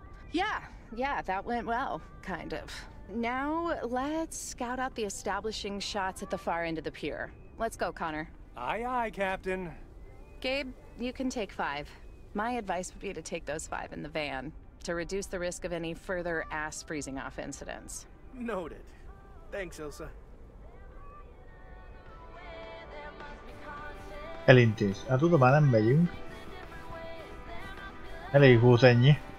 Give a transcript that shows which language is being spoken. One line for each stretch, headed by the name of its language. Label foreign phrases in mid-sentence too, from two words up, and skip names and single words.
English: Yeah, that went well, kind of. Now, let's scout out the establishing shots at the far end of the pier. Let's go, Connor. Aye, aye, Captain. Gabe, you can take 5. My advice would be to take those 5 in the van, to reduce the risk of any further ass freezing off incidents. Noted. Thanks, Ilsa.
Hungarian: Elintéz. Hát oda már nem megyünk. Elég volt ennyi.